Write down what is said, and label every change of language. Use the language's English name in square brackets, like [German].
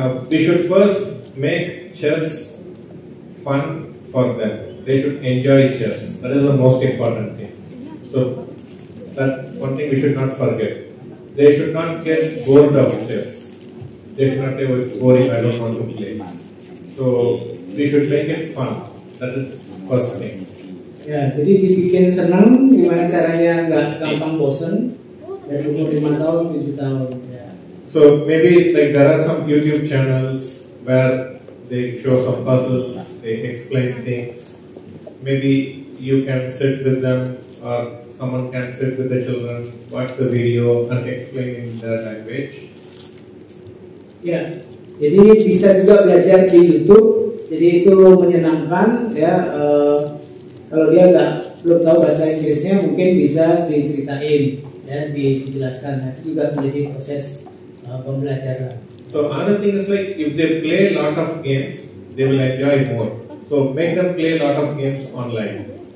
[English] We should first make chess fun for them. They should enjoy chess. That is the most important thing. So that one thing we should not forget. They should not get bored of chess. They should not say, oh, it's boring, I don't want to play. So we should make it fun. That is first thing. [Indonesian] Ya, jadi dibikin senang, gimana caranya nggak gampang bosen dari umur 5 tahun, 7 tahun. Ya. [English] So maybe like there are some YouTube channels where they show some puzzles, they explain things. Maybe you can sit with them or someone can sit with the children, watch the video and explain in their language. [Indonesian] Ya, jadi bisa juga belajar di YouTube. Jadi itu menyenangkan ya. Kalau dia belum tahu bahasa Inggrisnya, mungkin bisa diceritain ya, dijelaskan. Itu juga menjadi proses pembelajaran. [English] So another thing is like if they play a lot of games, they will enjoy more. So make them play a lot of games online.